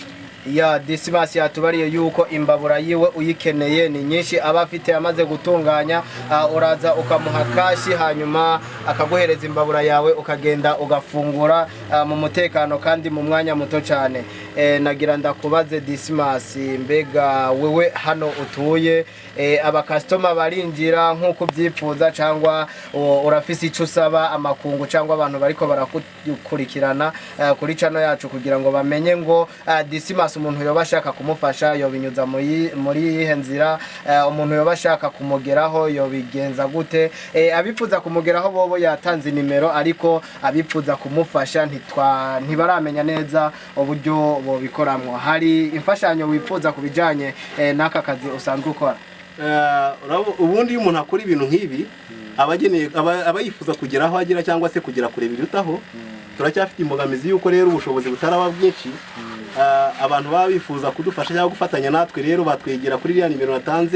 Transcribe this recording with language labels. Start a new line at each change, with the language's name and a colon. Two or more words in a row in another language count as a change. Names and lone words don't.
Rundi: Ya Dismas yatubariye yuko imbabura yiwe uyikeneye ni nyinshi aba afite amaze gutunganya, uraza ukamuha kashi hanyuma akaguhereza imbabura yawe ukagenda ugafungura mu mutekano kandi mu mwanya muto cyane. Nagira ndakubaze Dismas, mbega wewe hano utuye aba customer barinjira nkuko byipfuza cyangwa urafise icyo usaba amakungu cyangwa abantu bariko barakurikirana kuri channel yacu kugira ngo bamenye ngo Dismas umuntu yoba ashaka kumufasha yobinyuza muri yihe nzira, umuntu yoba ashaka kumugeraho yobigenza gute? Abipfuza kumugeraho bobo yatanze nimero, ariko abipfuza kumufasha ntibaramenya neza uburyo bobikoramwo. Hari imfashanyo wipfuza kubijanye n'aka kazi usanzwe ukora?
Kinyarwanda: Ubundi iyo umuntu akora ibintu nk'ibi aba yifuza kugeraho agera cyangwa se kugera kure birutaho. Turacyafite imbogamizi yuko rero ubushobozi butaraba bwinshi. Abantu baba bifuza kudufasha cyangwa gufatanya natwe, rero batwegera kuri iriya nimero natanze.